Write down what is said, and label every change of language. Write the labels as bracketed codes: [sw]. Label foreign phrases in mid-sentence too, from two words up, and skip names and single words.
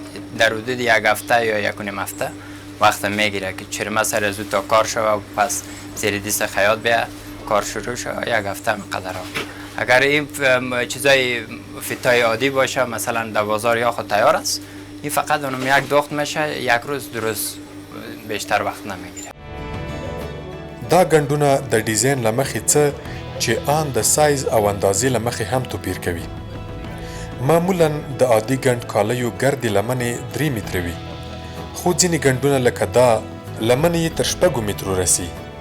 [fa] در حدود 1 هفته یا 1.5 هفته وقت میگیره که چرمه سر زود تا کار شوه و پس زیر دست خیاط بیا کار شروع شوه 1 هفته مقدر ها. اگر این چیزای فیتای عادی باشه مثلا در بازار یا خود تیار است، این فقط اونم یک دوخت میشه، 1 روز درست بیشتر وقت نمیگیره. [ps] دا ګنډونه د ډیزاین له مخې څه چې آن د سایز او اندازې له مخې هم توپیر کوي. معمولا د عادي ګنډ کالیو ګردې لمنې 3 متره وي خو ځینې ګنډونه لکه دا لمنې یې تر 6 مترو رسي.